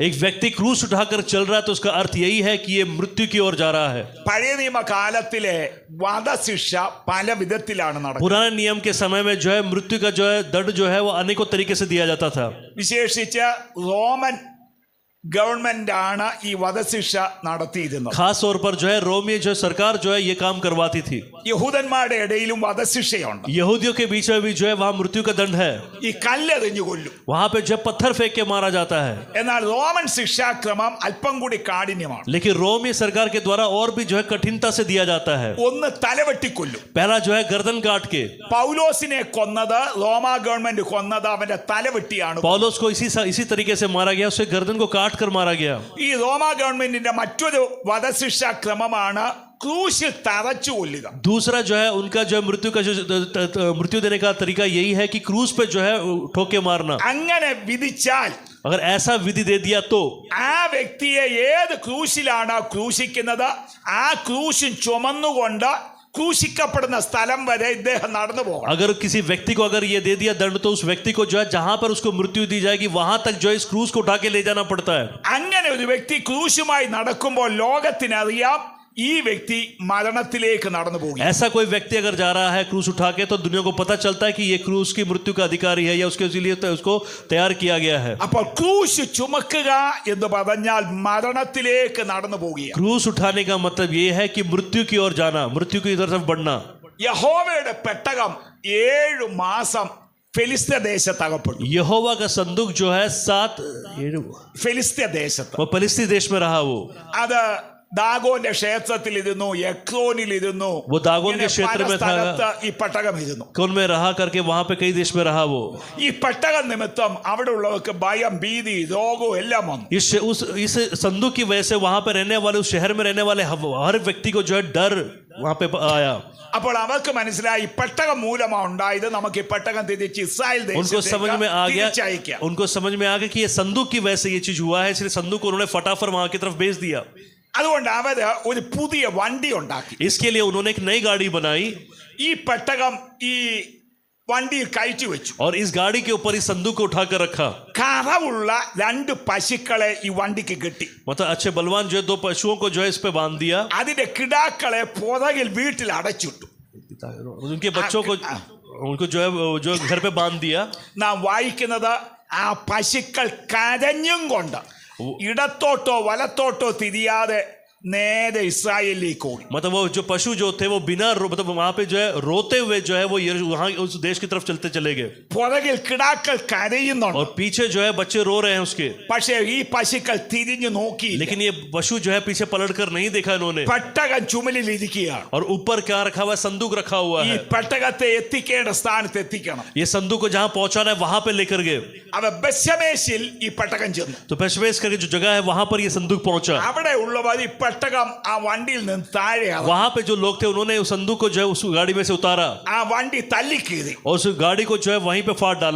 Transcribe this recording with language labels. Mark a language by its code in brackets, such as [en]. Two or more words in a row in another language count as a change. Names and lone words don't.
[hi] एक व्यक्ति क्रूस उठाकर चल रहा है तो उसका अर्थ यही है कि ये मृत्यु की ओर जा रहा है. [ml] പഴയ നിയമകാലത്തിലെ വധശിക്ഷ പല വിധത്തിലാണ് നടക്കുന്നത്. [hi] पुराने नियम के समय में जो है मृत्यु का जो है दंड जो है वो अनेकों तरीके से दिया जाता था. [ml] വിശേഷിച്ച് റോമൻ गवर्नमेंट ആണ് ഈ വധശിക്ഷ നടത്തിയിരുന്നത്. [hi] खास तौर पर जो है रोमी जो सरकार जो है ये काम करवाती थी. [ml] യഹൂദന്മാരുടെ ഇടയിലും വധശിക്ഷയുണ്ട്. [hi] यहूदियों के बीच में भी जो है वहाँ मृत्यु का दंड है. [ml] ഈ കല്ലെറിഞ്ഞു കൊല്ലും. [hi] वहाँ पे जो है पत्थर फेंक के मारा जाता है. [ml] എന്നാൽ റോമൻ ശിക്ഷാക്രമം അല്പം കൂടി കാഠിന്യമാണ്. [hi] लेकिन रोमी सरकार के द्वारा और भी जो है कठिनता से दिया जाता है. [ml] ഒന്ന് തലവെട്ടിക്കൊല്ലും. [hi] पहला जो है गर्दन काट के. [ml] പൗലോസിനെ കൊന്നത് റോമാ ഗവൺമെന്റ് കൊന്നത് അവന്റെ തലവെട്ടിയാണ്. [hi] पौलुस को इसी तरीके से मारा गया, उसे गर्दन को काट कर मारा गया. [ml] ഈ റോമാ ഗവൺമെന്റിന്റെ മറ്റൊരു വധശിക്ഷാ ക്രമമാണ് ക്രൂശിൽ തറച്ചു കൊല്ലുക. [hi] दूसरा जो है उनका जो मृत्यु का जो मृत्यु देने का तरीका यही है कि क्रूस पे जो है ठोके मारना. [ml] അങ്ങനെ വിധിച്ചാൽ [hi] अगर ऐसा विधि दे दिया तो [ml] ആ വ്യക്തിയെ ഏത് ക്രൂശിലാണ് ക്രൂശിക്കുന്നത് ആ ക്രൂശിൻ ചുമന്നുകൊണ്ട് ക്രൂശിക്കപ്പെടുന്ന സ്ഥലം വരെ ഇദ്ദേഹം നടന്നു പോകണം. [hi] अगर किसी व्यक्ति को अगर ये दे दिया दंड तो उस व्यक्ति को जो है जहां पर उसको मृत्यु दी जाएगी वहां तक जो है इस क्रूस को उठा के ले जाना पड़ता है. [ml] അങ്ങനെ ഒരു വ്യക്തി ക്രൂശുമായി നടക്കുമ്പോൾ ലോകത്തിനറിയാം ഈ വ്യക്തി മരണത്തിലേക്ക് നടന്നു പോകും. [hi] ऐसा कोई व्यक्ति अगर जा रहा है क्रूस उठा के, तो दुनिया को पता चलता है कि ये क्रूस की मृत्यु का अधिकारी है या उसके लिए उसको तैयार किया गया है. [ml] അപ്പോൾ ക്രൂശ് ചുമക്കുക എന്ന് പറഞ്ഞാൽ മരണത്തിലേക്ക് നടന്നു പോകുക. [hi] क्रूस उठाने का मतलब ये है कि मृत्यु की ओर जाना, मृत्यु की तरफ बढ़ना. [ml] യഹോവയുടെ പെട്ടകം 7 മാസം ഫെലിസ്ത്യ ദേശത്ത് അകപ്പെട്ടു. [hi] यहोवा का संदूक जो है 7 [ml] ഫെലിസ്ത്യ ദേശത്ത് [hi] वो फलिस्ती देश में रहा. वो [ml] അത് ദാഗോന്റെ ക്ഷേത്രത്തിൽ ഇരുന്നു, എക്രോനിൽ ഇരുന്നു, [hi] वो दागोन के क्षेत्र में था, [ml] ഈ പെട്ടകം ഇരുന്നു. [hi] कौन में रहा करके वहां पे कई देश में रहा. वो [ml] ഈ പെട്ടകം നിമിത്തം അവിടെ ഉള്ളവർക്ക് ഭയം, ഭീതി, രോഗവും എല്ലാം വന്നു. [hi] इस संदूक की वजह से वहां पे रहने वाले, उस शहर में रहने वाले हर व्यक्ति को जो है डर वहां पे आया. [ml] അപ്പോൾ അവർക്ക് മനസ്സിലായി പെട്ടകം മൂലമാണ് ഉണ്ടായത്, നമുക്ക് ഈ പെട്ടകം തിരിച്ച് ഇസ്രായേൽ [hi] उनको समझ में आ गया, [ml] ദേശത്തേക്ക് [hi] उनको समझ में आ गया कि ये संदूक की वजह से ये चीज हुआ है, इसलिए संदूक को उन्होंने फटाफट वहां की तरफ भेज दिया. [ml] അതുകൊണ്ട് അവര് ഒരു പുതിയ വണ്ടി ഉണ്ടാക്കി. [hi] इसके लिए उन्होंने एक नई गाड़ी बनाई [ml] ഈ പെട്ടകം ഈ വണ്ടിയിൽ കയറ്റി വെച്ചു. [hi] और इस गाड़ी के ऊपर इस संदूक को उठाकर रखा. [ml] കറവുള്ള 2 പശുക്കളെ ഈ വണ്ടിക്ക് കെട്ടി. [hi] मतलब अच्छे बलवान जो है 2 पशुओं को जो है इस पे बांध दिया. [ml] അതിന്റെ കിടാക്കളെ പുറകിൽ വീട്ടിൽ അടച്ചിട്ടു. [hi] उनके बच्चों को उनको जो घर पे बांध दिया. [ml] നാം വായിക്കുന്നത് ആ പശുക്കൾ കരഞ്ഞും കൊണ്ട് ഇടത്തോട്ടോ വലത്തോട്ടോ തിരിയാതെ നേരെ ഇസ്രായേലിലേക്ക് ഓടി. [hi] मतलब वो जो पशु जो थे वो बिना मतलब वहां पे जो है रोते हुए जो है वो वहां उस देश की तरफ चलते चले गए. [ml] പുറകിൽ കിടാക്കൾ കരയുന്നുണ്ട്. [hi] और पीछे जो है बच्चे रो रहे हैं उसके. [ml] പക്ഷേ ഈ പശുക്കൾ തിരിഞ്ഞു നോക്കി. [hi] लेकिन ये पशु जो है पीछे पलट कर नहीं देखा इन्होंने. [ml] പെട്ടകം ചുമലിൽ ഇരിക്കുകയാണ്. [hi] और ऊपर क्या रखा हुआ है? संदूक रखा हुआ [ml] ഈ [hi] है. [ml] പെട്ടകത്തെ എത്തിക്കേണ്ട സ്ഥാനത്ത് എത്തിക്കണം. [hi] ये संदूक को जहां पहुंचाना है वहां पे लेकर गए. [ml] അവ ബെത്ശേമെശിൽ ഈ പെട്ടകം ചെന്നു. [hi] तो पेशवेश करके जो जगह है वहां पर ये संदूक पहुंचा. [ml] അവിടെ ഉള്ളവർ ഈ പെട്ടകം ആ വണ്ടിയിൽ നിന്ന് താഴെ [hi] वहां पे जो लोग थे उन्होंने उस संदूक को जो है उस गाड़ी में से उतारा [ml] ആ വണ്ടി തല്ലിക്കീറി. और उस गाड़ी को जो है वहीं पे फाड़ डाला.